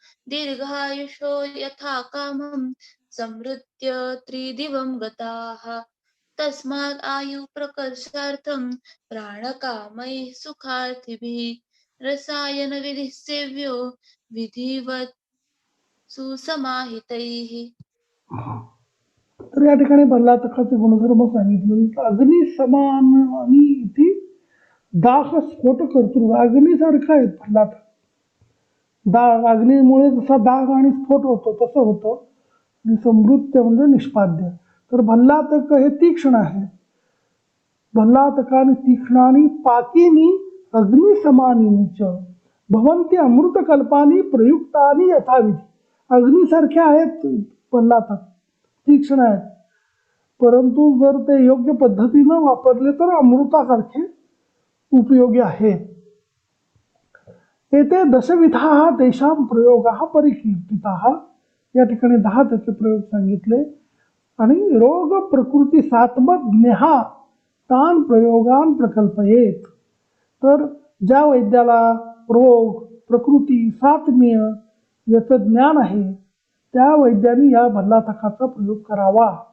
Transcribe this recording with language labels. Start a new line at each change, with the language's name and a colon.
Sanskrit: दीर्घायुषो यथा कामं समृत्य त्रिदिवं गताः. तस्मात् आयुप्रकर्षार्थं प्राणकामैः सुखार्थिभिः रसायनविधिः सेव्यो विधिवत् सुसमाहितैः.
Marathi: तर या ठिकाणी भल्लातकाचे गुणधर्म सांगितले. अग्नी समान आणि इथे दाह स्फोट कर्तृ अग्नीसारखा आहे भल्लातक. अग्नीमुळे जसा दाह आणि स्फोट होतो तसं होतं. आणि समृत्य म्हणजे निष्पाद्य. तर भल्लातक हे तीक्ष्ण आहे.
Sanskrit: भल्लातकानि तीक्ष्णानि पाकिनी अग्नि समानीच भवन्ति अमृतकल्पानी प्रयुक्तानि यथाविधी.
Marathi: अग्नीसारखे आहेत भल्लातक, तीक्ष्ण आहेत, परंतु जर ते योग्य पद्धतीनं वापरले तर अमृतासारखे उपयोगी आहेत.
Sanskrit: येथे दशविधाः तेषां प्रयोगाः परिकीर्तिताः.
Marathi: या ठिकाणी 10 त्याचे प्रयोग सांगितले. आणि
Sanskrit: रोग प्रकृती सात्मज्ञः तान प्रयोगान प्रकल्पयेत.
Marathi: तर ज्या वैद्याला रोग प्रकृती सात्म्य याचं ज्ञान आहे त्या वैद्याने या भल्लातकाचा प्रयोग करावा.